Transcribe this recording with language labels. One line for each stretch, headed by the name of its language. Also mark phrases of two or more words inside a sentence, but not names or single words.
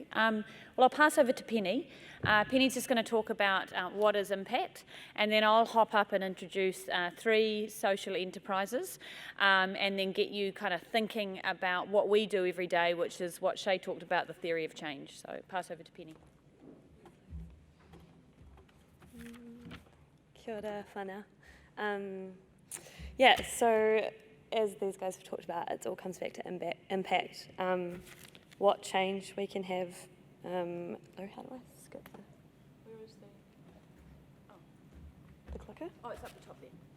English: Well, I'll pass over to Penny. Penny's just going to talk about what is impact, and then I'll hop up and introduce 3 social enterprises, and then get you kind of thinking about what we do every day, which is what Shay talked about, the theory of change. So pass over to Penny.
Māori: Kia ora, whānau.
English: So as these guys have talked about, it all comes back to impact. What change we can have. How do I skip this? Where is The clicker? Oh, it's up the top there.